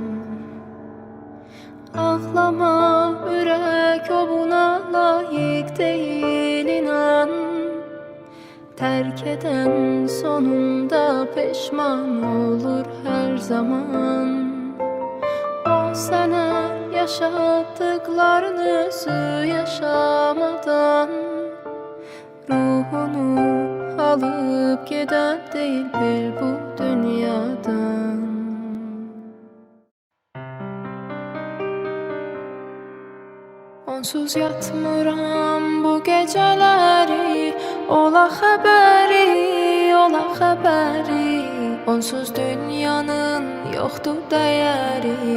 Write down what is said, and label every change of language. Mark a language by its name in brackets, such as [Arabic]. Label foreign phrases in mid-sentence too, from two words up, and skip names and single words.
[Azerbaijani] Ağlama ürək, o buna layiq deyil inan. Tərk edən sonunda peşman olur hər zaman. O sənə yaşatdıqlarını özü yaşamadan, [Turkish] ruhunu alıp giden değil bir bu dünyadan. [Azerbaijani] Onsuz yatmıram [Turkish] bu geceleri, [Azerbaijani] Ola xəbəri, ola xəbəri, onsuz dünyanın yoxdur dəyəri.